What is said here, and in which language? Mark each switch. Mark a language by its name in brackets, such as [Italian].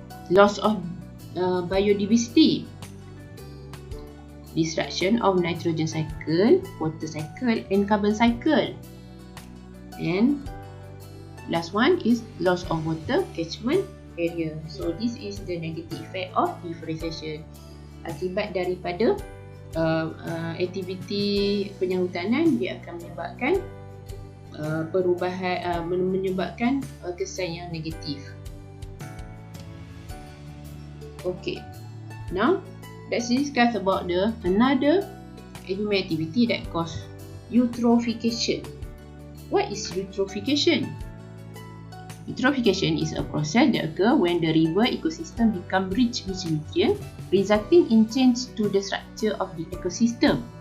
[English] Loss of biodiversity. Disruption of nitrogen cycle, water cycle and carbon cycle. And last one is loss of water catchment area. So this is the negative effect of deforestation. [Malay] Akibat daripada aktiviti penyahutanan, dia akan menyebabkan perubahan, menyebabkan kesan yang negatif. [English] Okay, now let's discuss about another human activity that cause eutrophication. What is eutrophication? Eutrophication is a process that occurs when the river ecosystem become rich with nutrients, resulting in change to the structure of the ecosystem.